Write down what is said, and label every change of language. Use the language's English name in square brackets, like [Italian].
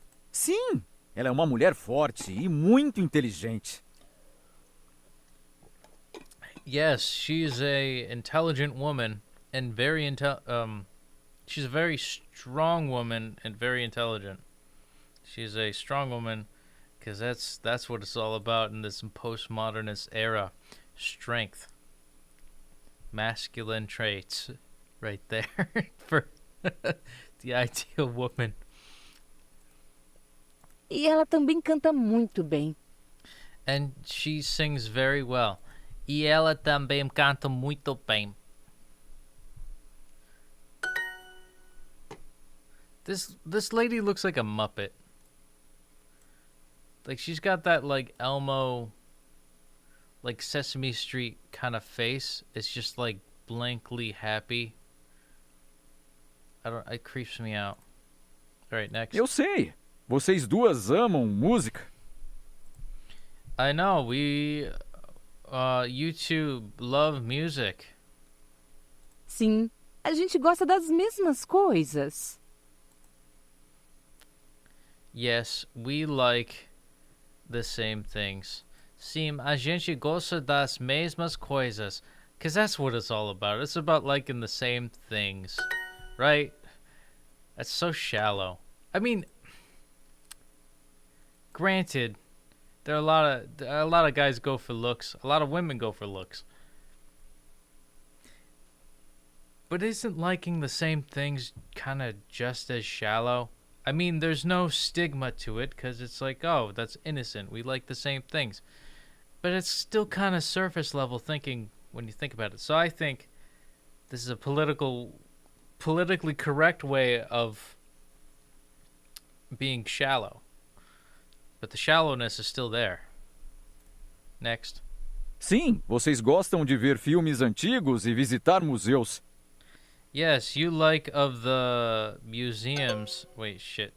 [Portuguese] Sim, ela é uma mulher forte e muito inteligente. [English] Yes, she's a intelligent woman and very she's a very strong woman and very intelligent. She's a strong woman because that's what it's all about in this postmodernist era. Strength. Masculine traits right there for the ideal woman. [Portuguese] E ela também canta muito bem. [English] And she sings very well. [Portuguese] E ela também canta muito bem. [English] This lady looks like a Muppet. Like she's got that like Elmo, like Sesame Street kind of face. It's just like blankly happy. It creeps me out. All right, next. [Portuguese] Eu sei. Vocês duas amam música. [English] I know, you two love music. [Portuguese] Sim, a gente gosta das mesmas coisas. [English] Yes, we like the same things. [Portuguese] Sim, a gente gosta das mesmas coisas. [English] Because that's what it's all about. It's about liking the same things. Right? That's so shallow. I mean, granted, there are a lot of guys go for looks. A lot of women go for looks. But isn't liking the same things kind of just as shallow? I mean, there's no stigma to it because it's like, oh, that's innocent. We like the same things. But it's still kind of surface level thinking when you think about it. So I think this is a politically correct way of being shallow. But the shallowness is still there. Next. [Portuguese] Sim, vocês gostam de ver filmes antigos e visitar museus. [English] Yes, you like of the museums. Wait, shit.